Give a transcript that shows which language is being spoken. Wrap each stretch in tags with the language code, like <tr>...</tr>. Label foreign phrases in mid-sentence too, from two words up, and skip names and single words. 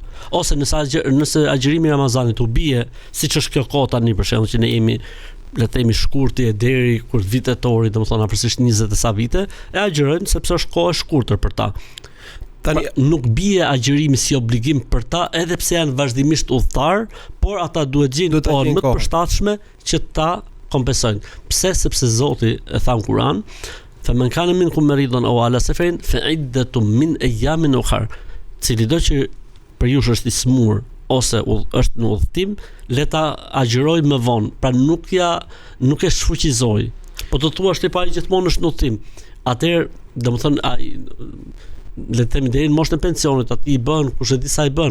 <sq>Ose nëse agjërimi i Ramazanit u bie, siç është kjo kohë tani për shembull që ne jemi le të themi shkurti deri kur vitetori, domethënë afërsisht 20 e sa vite, e agjërojnë sepse është kohë e shkurtër për ta. Tani nuk bie agjërimi si obligim për ta, edhe pse janë vazhdimisht udhëtar, por ata duhet gjejnë kohën më të përshtatshme që ta kompensojnë. Pse? Sepse Zoti e tha në Kur'an,</sq> <ar>"فمن كان منكم مريضا أو على سفر فعدة من أيام أخر."</ar> <sq>Cili do që për ju është i smur ose është në udhëtim, le ta agjëroj më vonë. Pra nuk e shfuqizoj. Po të thuash ti pa gjithmonë është në udhëtim. Atëherë, domethënë ai le të themi deri në moshën e pensionit, aty i bën kush e di sa i bën.</sq>